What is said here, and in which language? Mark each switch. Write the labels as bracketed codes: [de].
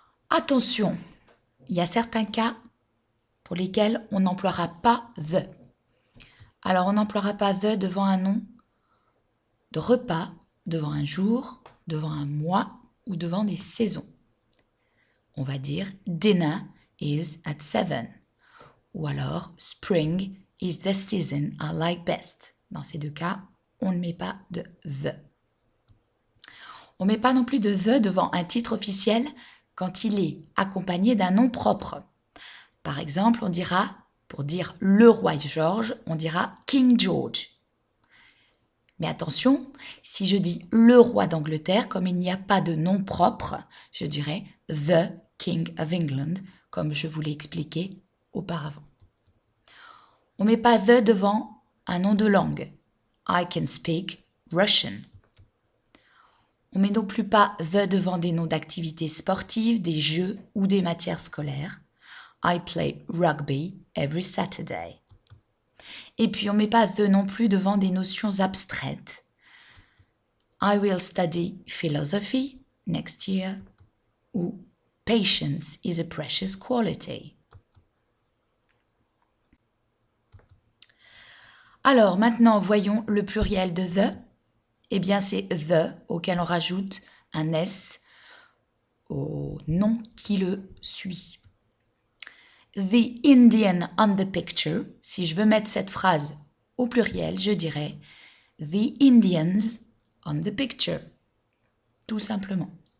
[fr] Attention, il y a certains cas pour lesquels on n'emploiera pas the. Alors on n'emploiera pas the devant un nom de repas devant un jour, devant un mois ou devant des saisons. On va dire [en] dinner is at 7 [fr] ou alors [en] spring is the season I like best. [fr] Dans ces deux cas, on ne met pas de the. On ne met pas non plus de the devant un titre officiel quand il est accompagné d'un nom propre. Par exemple, on dira, pour dire le roi George, on dira King George. Mais attention, si je dis le roi d'Angleterre, comme il n'y a pas de nom propre, je dirais [en] the King of England, [fr] comme je vous l'ai expliqué auparavant. On ne met pas the devant un nom de langue. [en] I can speak Russian. [fr] On ne met non plus pas the devant des noms d'activités sportives, des jeux ou des matières scolaires. [en] I play rugby every Saturday. [fr] Et puis on ne met pas the non plus devant des notions abstraites. [en] I will study philosophy next year ou patience is a precious quality. [fr] Alors maintenant voyons le pluriel de the. Eh bien c'est the auquel on rajoute un s au nom qui le suit. [en] The Indian on the picture, [fr] si je veux mettre cette phrase au pluriel, je dirais [en] The Indians on the picture, [fr] tout simplement.